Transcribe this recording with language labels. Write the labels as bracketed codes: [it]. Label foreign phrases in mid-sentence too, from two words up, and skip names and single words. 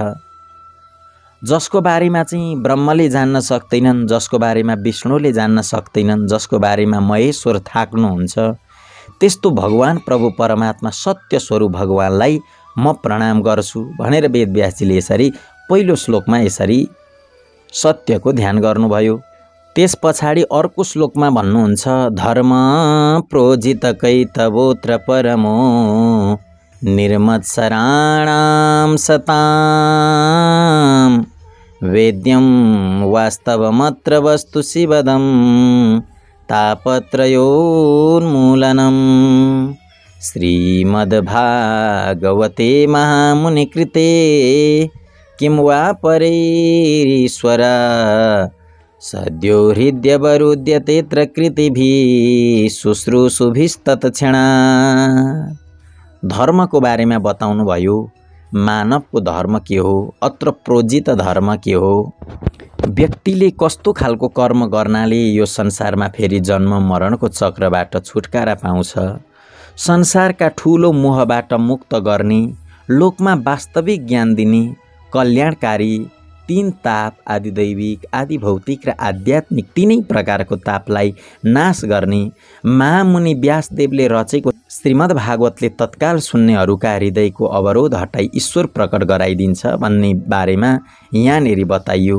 [ne] जसको बारेमा चाहिँ ब्रह्मले जान्न सक्दैनन्, जसको बारेमा विष्णुले जान्न सक्दैनन्, जसको बारेमा महेश्वर थाक्नुहुन्छ, त्यस्तो भगवान प्रभु परमात्मा सत्य स्वरूप भगवानलाई म प्रणाम गर्छु भनेर वेदव्यासजीले यसरी पहिलो श्लोकमा यसरी सत्यको ध्यान गर्नुभयो। [sa] त्यस पछाडि अर्को श्लोकमा भन्नुहुन्छ धर्म प्रोजित कैतवोत्र परमो निर्मत्सराणां सतां वेद्यं वास्तवमत्र वस्तु शिवदं तापत्रयोन्मूलनं। श्रीमद्भागवते महामुनिकृते किं वा परेरीश्वरा सद्यो हृद्यवरुध्यतेऽत्र कृतिभिः शुश्रूषुभिस्तत्क्षणात्। [ne] धर्मको बारेमा बताउनु भयो। मानवको धर्म के हो, [sa] अत्र प्रोजित [ne] धर्म के हो, व्यक्तिले कस्तो खालको कर्म गर्नाले यो संसारमा फेरि जन्म मरणको चक्रबाट छुटकारा पाउँछ, संसारका ठूलो मोहबाट मुक्त गर्ने, लोकमा वास्तविक ज्ञान दिने, कल्याणकारी तीन ताप आदि दैविक आदि भौतिक र आध्यात्मिक तीनै प्रकारको तापलाई नाश गर्ने महामुनि व्यासदेवले रचेको श्रीमद् भागवतले तत्काल सुन्नेहरूका हृदयको अवरोध हटाई ईश्वर प्रकट गराइदिन्छ भन्ने बारेमा यहाँनेरि बताइयो।